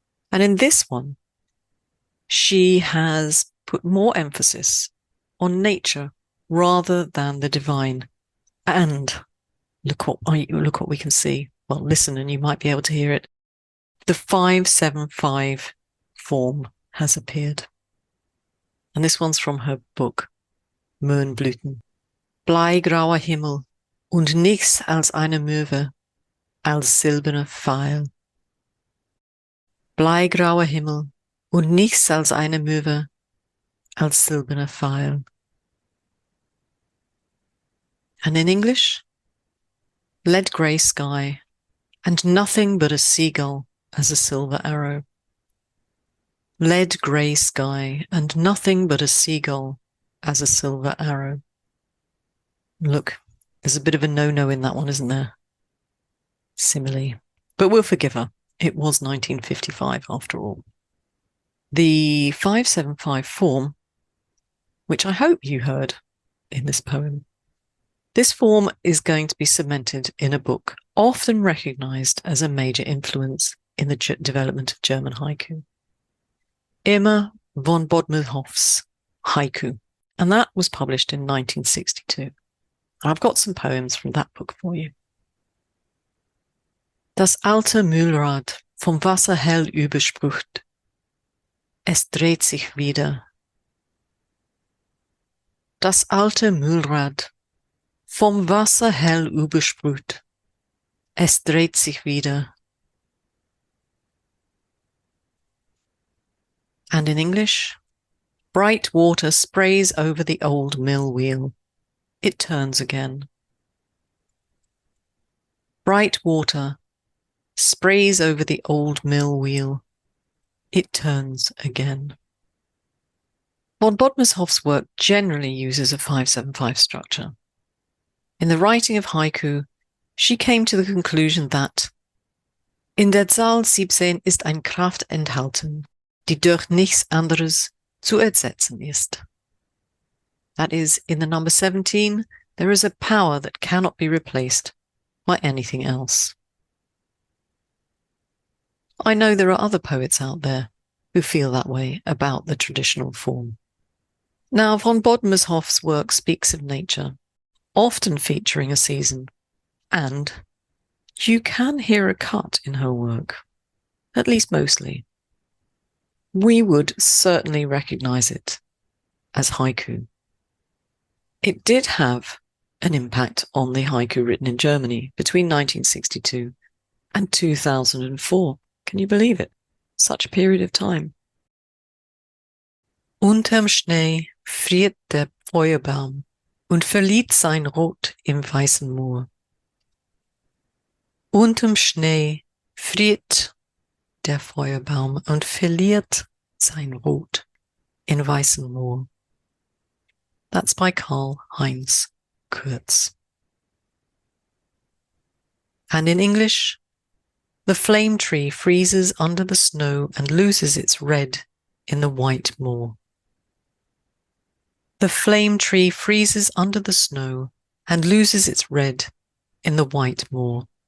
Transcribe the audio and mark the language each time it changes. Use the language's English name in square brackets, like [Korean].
[English] And in this one, she has put more emphasis on nature rather than the divine. And look what we can see. Well, listen and you might be able to hear it. The 575 form has appeared. And this one's from her book, Möhnblüten. [German] Bleigrauer Himmel und nichts als eine Möwe, als silberner Pfeil. Bleigrauer Himmel und nichts als eine Möwe, als silberner Pfeil. [English] And in English, lead grey sky, and nothing but a seagull as a silver arrow. Lead grey sky, and nothing but a seagull as a silver arrow. Look, there's a bit of a no-no in that one, isn't there? Simile. But we'll forgive her. It was 1955 after all. The 575 form, which I hope you heard in this poem, this form is going to be cemented in a book often recognized as a major influence in the development of German haiku. Immer von Bodmerhoff's Haiku, and that was published in 1962. I've got some poems from that book for you. [German] Das alte Mühlrad vom Wasser hell übersprüht. Es dreht sich wieder. Das alte Mühlrad vom Wasser hell übersprüht. Es dreht sich wieder. [English] And in English, bright water sprays over the old mill wheel. It turns again. Bright water sprays over the old mill wheel. It turns again. Von Bodmershoff's work generally uses a 575 structure. In the writing of haiku, she came to the conclusion that [German] in der Zahl 17 ist eine Kraft enthalten, die durch nichts anderes zu ersetzen ist. [English] That is, in the number 17, there is a power that cannot be replaced by anything else. I know there are other poets out there who feel that way about the traditional form. Now, von Bodmershoff's work speaks of nature, often featuring a season, and you can hear a cut in her work, at least mostly. We would certainly recognize it as haiku. It did have an impact on the haiku written in Germany between 1962 and 2004. Can you believe it? Such a period of time. [German] Unterm Schnee friert der Feuerbaum. und verliert sein Rot im weißen Moor. Unterm Schnee friert der Feuerbaum und verliert sein Rot in weißen Moor. [English] That's by Karl-Heinz Kurz. And in English, the flame tree freezes under the snow and loses its red in the white moor. The flame tree freezes under the snow and loses its red in the white moor.